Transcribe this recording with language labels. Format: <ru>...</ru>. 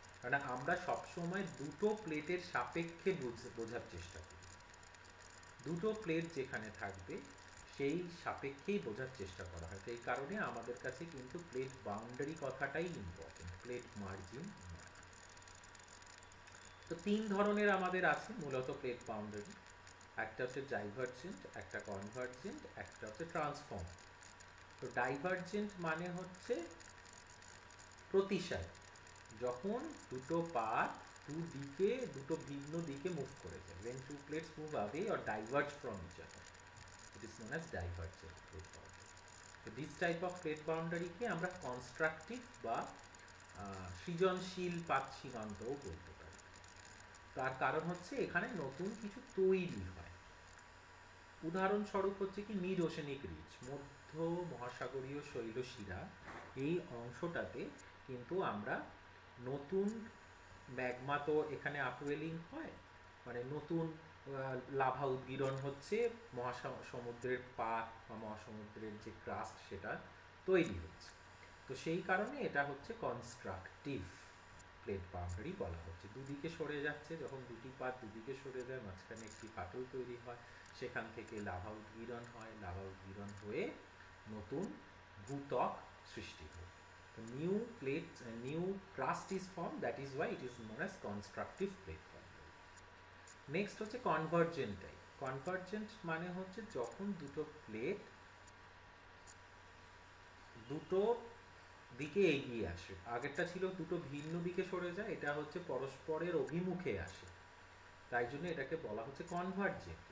<bn>কারণ আমরা সবসময় দুটো প্লেটের সাপেক্ষে বোঝার চেষ্টা করি, দুটো প্লেট যেখানে থাকবে সেই সাপেক্ষেই বোঝার চেষ্টা করা হয়। তো এই কারণে আমাদের কাছে কিন্তু প্লেট বাউন্ডারি কথাটাই ইম্পর্টেন্ট, প্লেট মার্জিন নয়। তো তিন ধরনের আমাদের আছে মূলত প্লেট বাউন্ডারি, একটা হচ্ছে ডাইভারজেন্ট, একটা কনভার্জেন্ট, একটা হচ্ছে ট্রান্সফর্ম। তো ডাইভারজেন্ট মানে হচ্ছে প্রতিসারী, যখন দুটো পাত দুদিকে, দুটো ভিন্ন দিকে মুভ করে যায়,</bn> <en>when two plates move away or diverge from each other, it is known as divergent plate boundary. So this type of plate boundary</en> <bn>কে আমরা কনস্ট্রাকটিভ বা সৃজনশীল পাত সীমান্তও বলতে পারি। তার কারণ হচ্ছে এখানে নতুন কিছু তৈরি হয়। উদাহরণস্বরূপ হচ্ছে কি মিড ওশেনিক রিচ, মধ্য মহাসাগরীয় শৈলশিরা, এই অংশটাতে কিন্তু আমরা নতুন ম্যাগমা, তো এখানে আপওয়েলিং হয়, মানে নতুন লাভা উদ্গীরণ হচ্ছে, মহাসমুদ্রের পাত বা মহাসমুদ্রের যে ক্রাস্ট সেটা তৈরি হচ্ছে। তো সেই কারণে এটা হচ্ছে কনস্ট্রাকটিভ প্লেট বাউন্ডারি বলা হচ্ছে। দুদিকে সরে যাচ্ছে, যখন দুটি পাত দুদিকে সরে যায় মাঝখানে একটি ফাটল তৈরি হয়, সেখান থেকে লাভা উদ্গীরণ হয়, লাভা উদ্গীরণ হয়ে নতুন ভূত্বক সৃষ্টি হয়।</bn> <en>The new plate, new crust is formed, that is why it is known as constructive plate boundary. Next হচ্ছে convergent type.</en> <bn>Convergent মানে হচ্ছে যখন দুটো প্লেট দুটো দিকে এগিয়ে আসে, আগেরটা ছিল দুটো ভিন্ন দিকে সরে যায়, এটা হচ্ছে পরস্পরের অভিমুখে আসে, তাই জন্য এটাকে বলা হচ্ছে কনভার্জেন্ট।</bn>